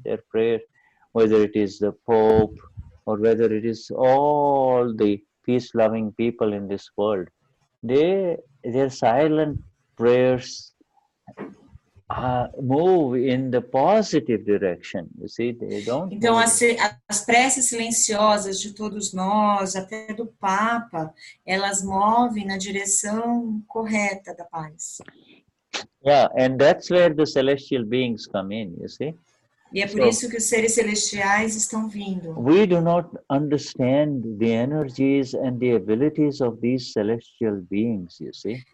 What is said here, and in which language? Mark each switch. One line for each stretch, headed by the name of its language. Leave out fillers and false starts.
English: Their prayer, whether it is the Pope or whether it is all the peace-loving people in this world, their silent prayers move in the positive direction, you see. They don't.
Portuguese: Então, as preces silenciosas de todos nós, até do Papa, elas movem na direção correta da paz.
English: Yeah, and that's where the celestial beings come in, you see.
Portuguese: E é por isso que os seres celestiais estão vindo.
English: We do not understand the energies and the abilities of these celestial beings, you see.